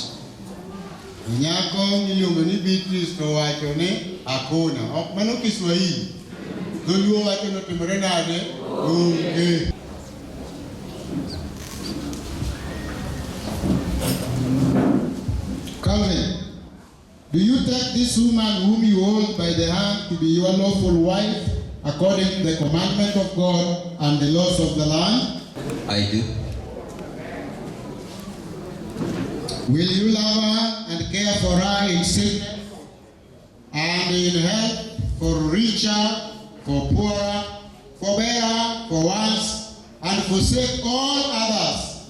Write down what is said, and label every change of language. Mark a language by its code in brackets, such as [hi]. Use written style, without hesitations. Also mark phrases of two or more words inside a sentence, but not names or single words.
[luo] Nyako miluongo ni Beatrice to wacho ni hakuna. Ok mano Kiswahili. Dholuo wacho ni otimore nade? Onge. [en] Calvin, do you take this woman whom you hold by the hand to be your lawful wife according to the commandment of God and the laws of the land? I do. Will you love her and care for her in sickness and in health, for richer, for poorer, for better, for worse, and forsake all others?